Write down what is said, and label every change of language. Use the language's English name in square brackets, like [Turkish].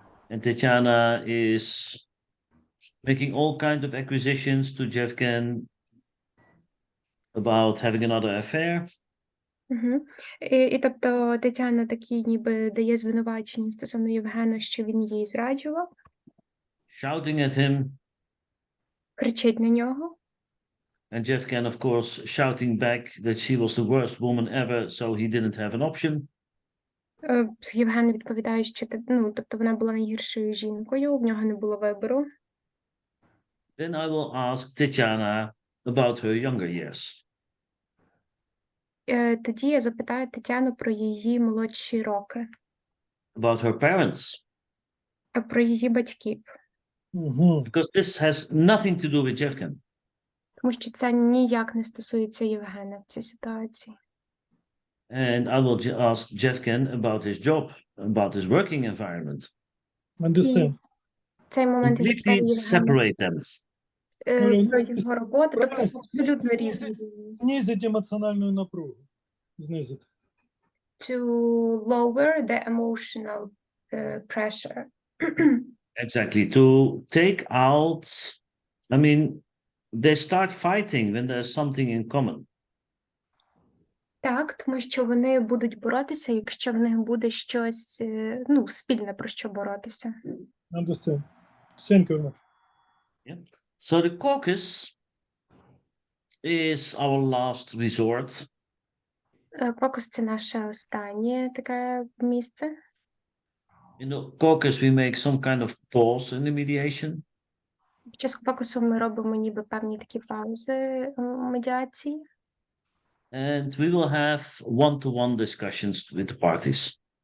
[English] and Tatiana is making all kinds of accusations to Jevgen about having another affair. Угу. [Ukrainian] І тобто Тетяна такі ніби дає звинувачення стосовно Євгена, що він її зраджував, [English] Shouting at him, [Ukrainian] кричить на нього. [English] and Jevgen, of course, shouting back that she was the worst woman ever, so he didn't have an option. [Ukrainian] Євген відповідає, що тобто вона була найгіршою жінкою, в нього не було вибору. [English] Then I will ask Tatiana about her younger years. [Ukrainian] Тоді я запитаю Тетяну про її молодші роки, [English] About her parents, [Ukrainian] про її батьків, [English] because this has nothing to do with Jevgen. [Ukrainian] тому що це ніяк не стосується Євгена в цій ситуації. [English] And I will ask Jevgen about his job, about his working environment. Understand. [Ukrainian] В цей момент я запитаю [English] Completely [Ukrainian] Євгена [English] separate them. [Ukrainian] про його роботу, тобто абсолютно різні. [Russian] Снизить эмоциональную напругу. [Ukrainian] Знизить. [English] To lower the emotional pressure. Exactly. To take out, I mean, they start fighting when there's something in common. [Ukrainian] Так, тому що вони будуть боротися, якщо в них буде щось, спільне, про що боротися. [English] Understand. Thank you very much. Yeah. So the caucus is our last resort. [Ukrainian] Квокус – це наше останнє таке місце. [English] In the caucus, we make some kind of pause in the mediation. [Ukrainian] Під час квокусу ми робимо ніби певні такі паузи у медіації. [English] And we will have one-to-one discussions with the parties.